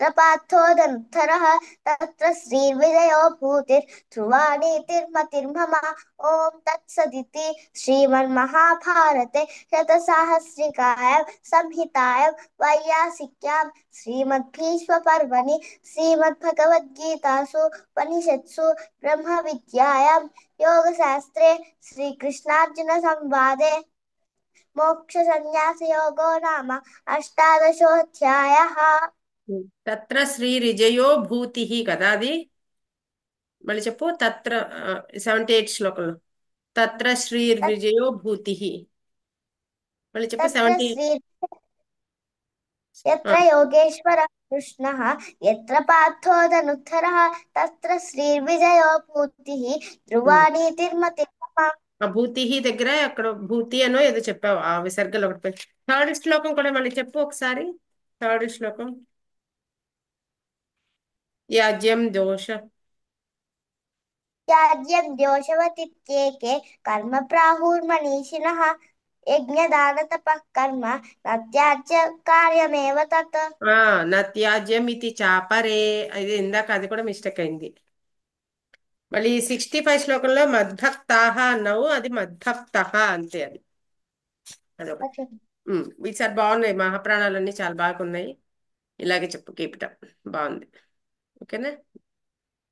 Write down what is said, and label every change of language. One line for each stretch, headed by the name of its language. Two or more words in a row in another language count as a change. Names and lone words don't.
Sanskrit: पार्थो धनुर्धरः तत्र श्रीर्विजयो भूतिर्ध्रुवा नीतिर्मतिर्मम ॐ तत्सदिति श्रीमन्महाभारते शतसाहस्रिकायां संहितायां वैयासिक्यां श्रीमद्भीष्मपर्वणि श्रीमद्भगवद्गीतासु उपनिषत्सु ब्रह्मविद्यायां योगशास्त्रे श्रीकृष्णार्जुनसंवादे मोक्षसंन्यासयोगो नाम अष्टादशोऽध्यायः తత్ర శ్రీ రిజయో భూతి
Telugu: కదా అది. మళ్ళీ చెప్పు. తత్ర 78 శ్లోకంలో
Sanskrit: తత్ర శ్రీ విజయో భూతి.
Telugu: మళ్ళీ చెప్పు.
Sanskrit: तत्र यत्र योगेश्वरः कृष्णः यत्र पार्थो धनुर्धरः तत्र श्रीर्विजयो भूतिः ध्रुवा नीतिर्मतिर्मम
Telugu: ఆ భూతిహి దగ్గర అక్కడ భూతి అనో ఏదో చెప్పావు, ఆ విసర్గలు ఒకటి థర్డ్ శ్లోకం కూడా మళ్ళీ చెప్పు ఒకసారి. థర్డ్ శ్లోకం.
Sanskrit: యాజ్యం దోష. त्याज्यं द्योषवतीत्येके कर्म प्राहुर्मनीषिणः यज्ञदानतपः कर्म न त्याज्य कार्यमेव तत्।
Telugu: ఆ నా త్యాజ్యం ఇది చాపరే. అది ఇందాక అది కూడా మిస్టేక్ అయింది. మళ్ళీ 65 శ్లోకంలో మద్భక్తాహ అన్నావు, అది మద్భక్తః అంతే. అది అదొకటి. ఓకే ఈసారి బాగున్నాయి, మహాప్రాణాలన్నీ చాలా బాగున్నాయి. ఇలాగే చెప్పు,
English: keep it up.
Telugu: బాగుంది. ఓకేనా?